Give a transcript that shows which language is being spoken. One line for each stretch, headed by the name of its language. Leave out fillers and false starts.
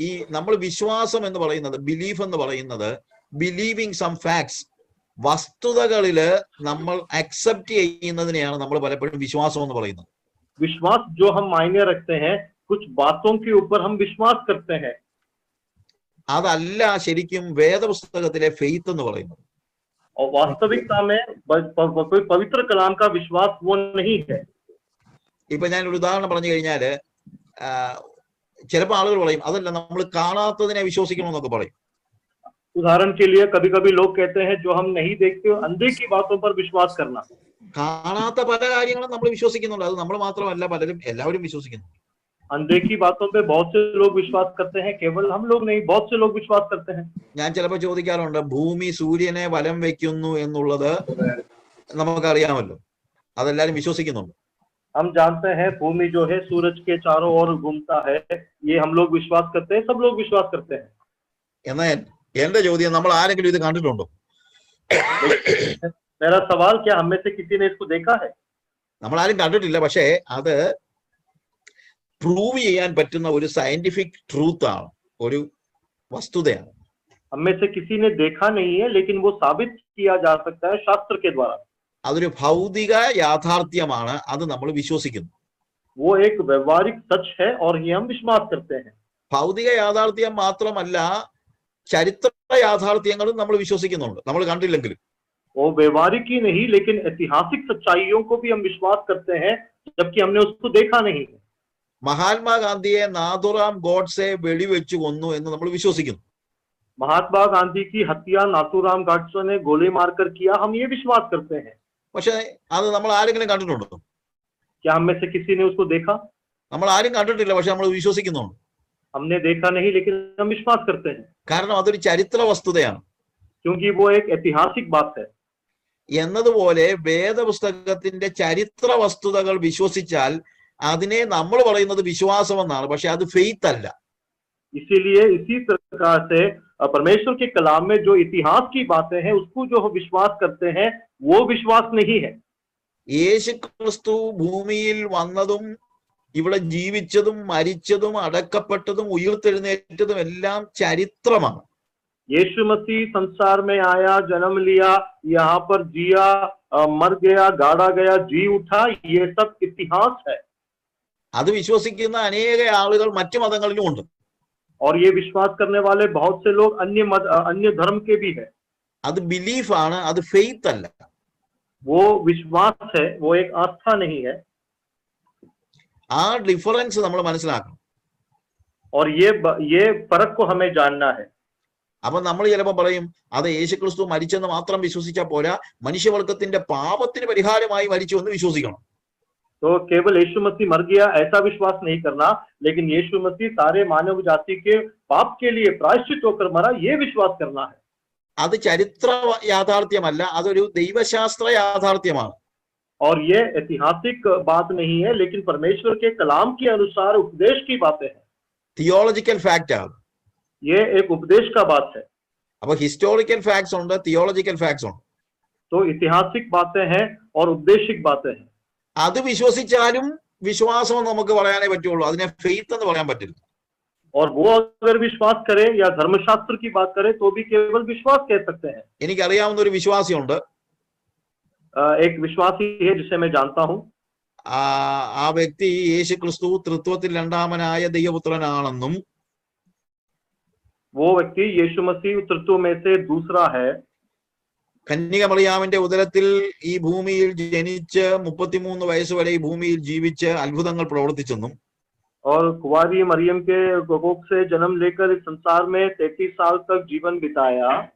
Malayalam: നമ്മൾ വിശ്വാസം എന്ന് പറയുന്നത്, ബിലീഫ് എന്ന് പറയുന്നത്,
English: believing some facts,
Malayalam: വസ്തുതകളില് നമ്മൾ അക്സെപ്റ്റ് ചെയ്യുന്നതിനെയാണ് നമ്മൾ പലപ്പോഴും വിശ്വാസം എന്ന് പറയുന്നത്.
Hindi: विश्वास जो हम मायने रखते हैं, कुछ बातों के ऊपर हम विश्वास करते हैं,
Malayalam: അതല്ല ശരിക്കും വേദപുസ്തകത്തിലെ ഫെയ്ത്ത് എന്ന് പറയുന്നത്.
Hindi: और वास्तविकता में कोई पवित्र कलाम का विश्वास वो नहीं है।
Malayalam: ഇപ്പൊ ഞാൻ ഒരു ഉദാഹരണം പറഞ്ഞു കഴിഞ്ഞാല്, ചിലപ്പോൾ ആളുകൾ പറയും അതല്ല നമ്മൾ കാണാത്തതിനെ വിശ്വസിക്കണമെന്നൊക്കെ പറയും.
Hindi: उदाहरण के लिए कभी कभी लोग कहते हैं जो हम नहीं देखते अंधे की बातों पर विश्वास करना।
Malayalam: കാണാത്ത പല കാര്യങ്ങളും നമ്മൾ വിശ്വസിക്കുന്നുണ്ട്, അത് നമ്മൾ മാത്രമല്ല, എല്ലാവരും വിശ്വസിക്കുന്നു.
Hindi: अंधे की बातों पे बहुत से लोग विश्वास करते हैं, केवल हम लोग नहीं, बहुत से लोग विश्वास करते हैं।
Malayalam: ഞാൻ ചിലപ്പോൾ ചോദിക്കാറുണ്ട്, ഭൂമി സൂര്യനെ വലം വെക്കുന്നു എന്നുള്ളത് നമുക്കറിയാമല്ലോ, അതെല്ലാരും വിശ്വസിക്കുന്നുണ്ട്.
Hindi: हम जानते हैं भूमि जो है सूरज के चारों ओर घूमता है, ये हम लोग विश्वास करते हैं, सब लोग विश्वास करते हैं।
Malayalam: എന്നാൽ എന്റെ ചോദ്യം, നമ്മൾ ആരെങ്കിലും ഇത് കണ്ടിട്ടുണ്ടോ?
Hindi: मेरा सवाल, क्या हम में से किसी ने इसको देखा है?
Malayalam: നമ്മൾ ആരും കണ്ടിട്ടില്ല, പക്ഷേ അത് പ്രൂവ് ചെയ്യാൻ പറ്റുന്ന ഒരു
English: scientific truth
Malayalam: ആണ്, ഒരു വസ്തുതയാണ്.
Hindi: हम में से किसी ने देखा नहीं है, लेकिन वो साबित किया जा सकता है शास्त्र के द्वारा।
Malayalam: അതൊരു ഭൗതിക യാഥാർത്ഥ്യമാണ്, അത് നമ്മൾ വിശ്വസിക്കുന്നു.
Hindi: वो एक व्यवहारिक सच है और ये हम विश्वास करते हैं।
Malayalam: ഭൗതിക യാഥാർത്ഥ്യം മാത്രമല്ല, ചരിത്ര യാഥാർത്ഥ്യങ്ങളും നമ്മൾ വിശ്വസിക്കുന്നുണ്ട്, നമ്മൾ കണ്ടില്ലെങ്കിലും.
Hindi: वो व्यवहारिक ही नहीं, लेकिन ऐतिहासिक सच्चाइयों को भी हम विश्वास करते हैं, जबकि हमने उसको देखा नहीं है।
Malayalam: മഹാത്മാഗാന്ധിയെ നാഥുറാം ഗോഡ്സെ വെടിവെച്ചു കൊന്നു എന്ന് നമ്മൾ വിശ്വസിക്കുന്നു.
Hindi: महात्मा गांधी की हत्या नाथूराम गॉडसे ने गोली मारकर किया, हम ये विश्वास करते हैं।
Malayalam: പക്ഷെ അത് നമ്മൾ ആരെങ്കിലും കണ്ടിട്ടുണ്ടോ?
Hindi: क्या हम में से किसी ने उसको देखा?
Malayalam: നമ്മൾ ആരും കണ്ടിട്ടില്ല, പക്ഷെ നമ്മൾ വിശ്വസിക്കുന്നുണ്ട്.
Hindi: हमने देखा नहीं, लेकिन हम विश्वास करते हैं,
Malayalam: കാരണം അതൊരു ചരിത്ര വസ്തുതയാണ്.
Hindi: क्योंकि वो एक ऐतिहासिक बात है।
Malayalam: എന്നതുപോലെ വേദപുസ്തകത്തിന്റെ ചരിത്ര വസ്തുതകൾ വിശ്വസിച്ചാൽ അതിനെ നമ്മൾ പറയുന്നത് വിശ്വാസമെന്നാണ്, പക്ഷെ അത് ഫെയ്ത്ത് അല്ല.
Hindi: इसीलिए इसी प्रकार से परमेश्वर के कलाम में जो इतिहास की बातें हैं उसको जो हम विश्वास करते हैं, वो विश्वास नहीं है।
Malayalam: യേശു ക്രിസ്തു ഭൂമിയിൽ വന്നതും ഇവിടെ ജീവിച്ചതും മരിച്ചതും അടക്കപ്പെട്ടതും ഉയർത്തെഴുന്നേറ്റതും എല്ലാം ചരിത്രമാണ്.
Hindi: यीशु मसीह संसार में आया, जन्म लिया, यहाँ पर जिया, मर गया, गाड़ा गया, जी उठा, ये सब इतिहास है।
Malayalam: അത് വിശ്വസിക്കുന്ന അനേക ആളുകൾ മറ്റു മതങ്ങളിലും ഉണ്ട്.
Hindi: और ये विश्वास करने वाले बहुत से लोग अन्य धर्म के भी है।
Malayalam: അത് ബിലീഫാണ്, അത് ഫെയ്ത്ത് അല്ല.
Hindi: वो विश्वास है, वो एक आस्था नहीं है।
Malayalam: ആ ഡിഫറൻസ് നമ്മൾ മനസ്സിലാക്കണം.
Hindi: और ये फर्क को हमें जानना है।
Malayalam: അപ്പൊ നമ്മൾ ചിലപ്പോൾ പറയും അത് യേശുക്രിസ്തു മരിച്ചെന്ന് മാത്രം വിശ്വസിച്ചാൽ പോരാ, മനുഷ്യവർഗത്തിന്റെ പാപത്തിന് പരിഹാരമായി മരിച്ചു എന്ന് വിശ്വസിക്കണം.
Hindi: तो केवल यीशु मसीह मर गया ऐसा विश्वास नहीं करना, लेकिन यीशु मसीह सारे मानव जाति के पाप के लिए प्रायश्चित होकर मरा, ये विश्वास करना है।
Malayalam: അത് ചരിത്ര യാഥാർത്ഥ്യമല്ല, അതൊരു ദൈവശാസ്ത്ര യാഥാർത്ഥ്യമാണ്.
Hindi: और ये ऐतिहासिक बात नहीं है, लेकिन परमेश्वर के कलाम के अनुसार उपदेश की बातें हैं।
English: Theological fact ആണ്.
Hindi: ये एक उपदेश का बात है।
Malayalam: അപ്പൊ
English: historical facts
Malayalam: ഉണ്ട്,
English: theological facts
Malayalam: ഉണ്ട്.
Hindi: तो ऐतिहासिक बातें हैं और उपदेशिक बातें हैं।
Malayalam: അത് വിശ്വസിച്ചാലും വിശ്വാസം നമുക്ക് പറയാനേ പറ്റുള്ളൂ, അതിനെ ഫെയ്ത്ത് എന്ന് പറയാൻ പറ്റില്ല.
Hindi: और वो अगर विश्वास करे या धर्मशास्त्र की बात करे तो भी केवल विश्वास कह सकते हैं।
Malayalam: എനിക്കറിയാവുന്ന ഒരു വിശ്വാസിയുണ്ട്,
Hindi: एक विश्वासी है जिसे मैं जानता हूँ.
Malayalam: ആ വ്യക്തി യേശു ക്രിസ്തു തൃത്വത്തിൽ രണ്ടാമനായ ദൈവപുത്രനാണെന്നും
Hindi: वो व्यक्ति यीशु मसीह तत्व में से दूसरा है।
Malayalam: കന്യക മറിയാമിന്റെ ഉദരത്തിൽ ഈ ഭൂമിയിൽ ജനിച്ച് 33 വയസ്സ് വരെ ഈ ഭൂമിയിൽ ജീവിച്ച് അത്ഭുതങ്ങൾ പ്രവർത്തിച്ചെന്നും
Hindi: और कुंवारी मरियम के कोख से जन्म लेकर इस संसार में 33 साल तक जीवन बिताया।